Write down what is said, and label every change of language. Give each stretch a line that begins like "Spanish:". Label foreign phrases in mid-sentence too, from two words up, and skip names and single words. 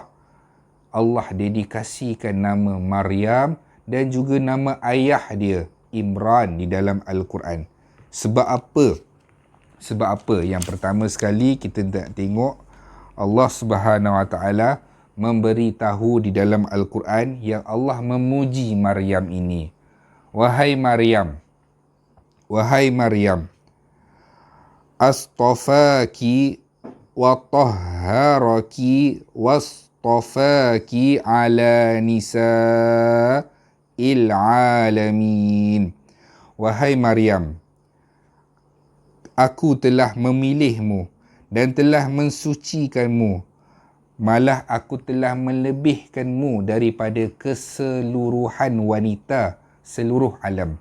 Malay: Allah dedikasikan nama Maryam dan juga nama ayah dia Imran di dalam Al-Quran. Sebab apa? Sebab apa? Yang pertama sekali kita nak tengok Allah Subhanahu Wa Taala memberitahu di dalam Al-Quran yang Allah memuji Maryam ini. Wahai Maryam,
Arabic: astafaki wa tahharaki wastafaki ala nisa'il alamin.
Malay: Wahai Maryam, aku telah memilihmu dan telah mensucikanmu malah aku telah melebihkanmu daripada keseluruhan wanita seluruh alam.